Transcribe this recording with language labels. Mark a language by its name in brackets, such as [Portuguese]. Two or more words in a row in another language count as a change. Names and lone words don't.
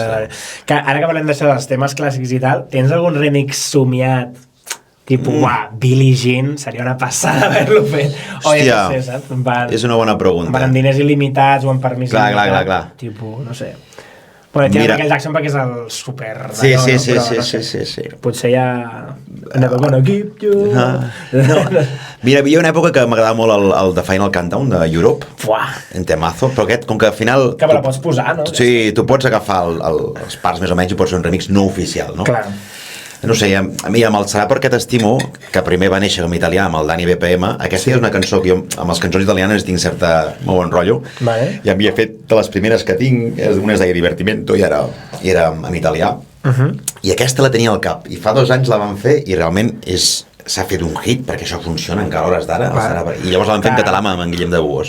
[Catalan] Ara que parlem d'això dels temes clàssics i tal, tens algun remix somiat tipus, Billie Jean, seria una passada haver-lo fet. Hòstia, és una bona pregunta. Van amb diners il·limitats o amb permís il·limitat. Clar. Tipus, no sé. Bueno, tira Michael Jackson perquè és el super d'allò, sí. Potser ja... [English] Never gonna keep you... [Catalan] No. Mira, hi havia una època que m'agradava molt el The Final Countdown de Europe, en temazo, però aquest, com que al final... Que me la pots posar, no? Sí, tu pots agafar els parts més o menys i pots fer un remix no oficial, no? Clar. No sé, a mi amb el Serà perquè t'estimo, que primer va néixer com italià amb el Dani BPM, aquesta és una cançó que jo amb les cançons italianes tinc molt bon rotllo, i havia fet de les primeres que tinc, una es deia Divertimento i era en italià, i aquesta la tenia al cap, i fa 2 anys la van fer i realment s'ha fet un hit, perquè això funciona encara a hores d'ara, i llavors la van fer en català amb en Guillem de Buos.